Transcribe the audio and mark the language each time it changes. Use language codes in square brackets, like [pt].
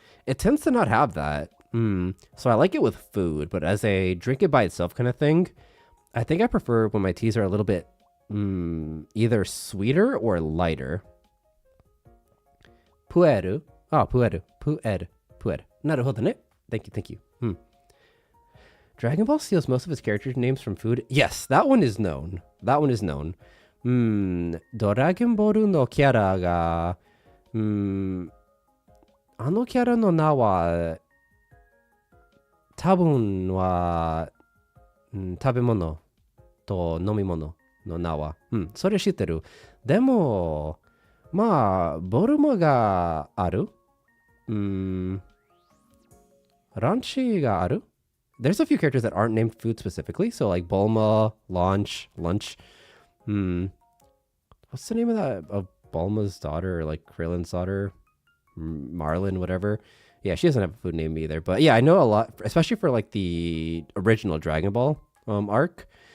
[en] It tends to not have that. So I like it with food, but as a drink it by itself kind of thing, I think I prefer when my teas are a little bit either sweeter or lighter. [ja] Pueru. Oh, pueru. Naruhodo ne. [en] Thank you. Dragon Ball steals most of its character names from food. Yes, that one is known. [ja] Dragon Ball no キャラが、あのキャラの名は、多分は、食べ物と飲み物の名は、それ知ってる。でも、まあ、ボルマがある。ランチがある。 [en] There's a few characters that aren't named food specifically, so like Bulma, Lunch. What's the name of that? Of Bulma's daughter, or like Krillin's daughter? Marlin, whatever. Yeah, she doesn't have a food name either. But yeah, I know a lot, especially for like the original Dragon Ball arc.